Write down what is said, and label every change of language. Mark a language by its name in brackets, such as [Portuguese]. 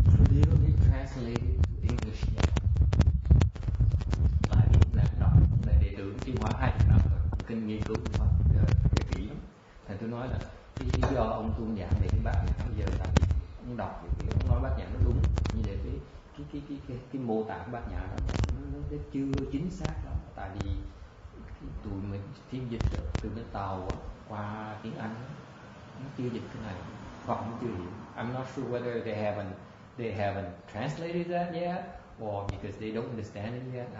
[English] Clearly translated to English yet. [Vietnamese] Tại vì là đọc là đệ tử Tiêu Hóa 20 năm rồi, kinh nghiên cứu Tiêu Hóa kỹ lắm. Thành tôi nói là cái lý do ông tu giảng về cái Bát Nhã bây giờ là vì ông đọc thì ông nói Bát Nhã nó đúng, như để cái mô tả của Bát Nhã nó chưa chính xác lắm. Tại vì tụi mình phiên dịch từ bên Tàu qua tiếng Anh nó chưa dịch cái này, hoặc nó chưa hiểu. [English] I'm not sure whether they haven't translated that yet, or because they don't understand it yet.